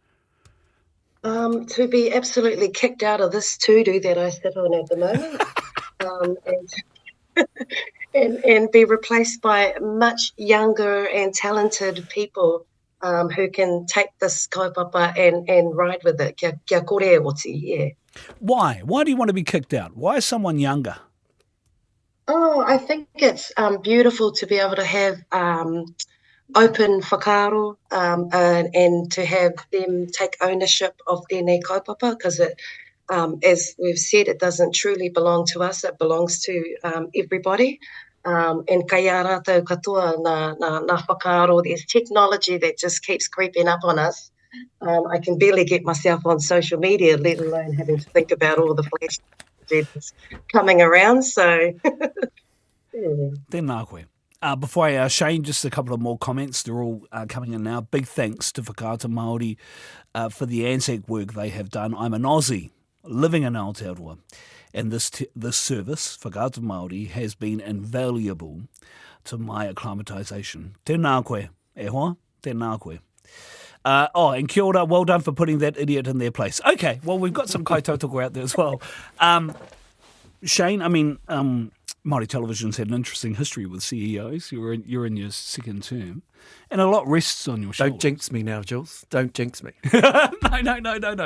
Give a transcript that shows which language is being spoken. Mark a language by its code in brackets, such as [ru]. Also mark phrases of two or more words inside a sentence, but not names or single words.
[en] To be absolutely kicked out of this tudu that I sit on at the moment. And be replaced by much younger and talented people who can take this kaupapa and ride with it. [mi] Kia kore oti, [en] yeah. Why? Why do you want to be kicked out? Why is someone younger? Oh, I think it's beautiful to be able to have open whakaaro and to have them take ownership of [mi] tēnei kaupapa, [en] because it, as we've said, it doesn't truly belong to us. It belongs to everybody. [mi] And kaya rātou katoa nā whakaaro. [en] There's technology that just keeps creeping up on us. I can barely get myself on social media, let alone having to think about all the flash that's coming around. So, yeah. [mi] Tēnā koe. [en] Before I, Shane, just a couple of more comments. They're all coming in now. Big thanks to Whakaata Māori for the Anzac work they have done. I'm an Aussie living in Aotearoa, and this service, Whakaata Māori, has been invaluable to my acclimatisation. [mi] Tēnā koe, e hoa? Tēnā koe. And kia ora, [en] well done for putting that idiot in their place. Okay, well, we've got some kaitautoko out there as well. Shane, I mean, Māori Television's had an interesting history with CEOs. You're in your second term, and a lot rests on your shoulders. Don't jinx me now, Jules. Don't jinx me. No.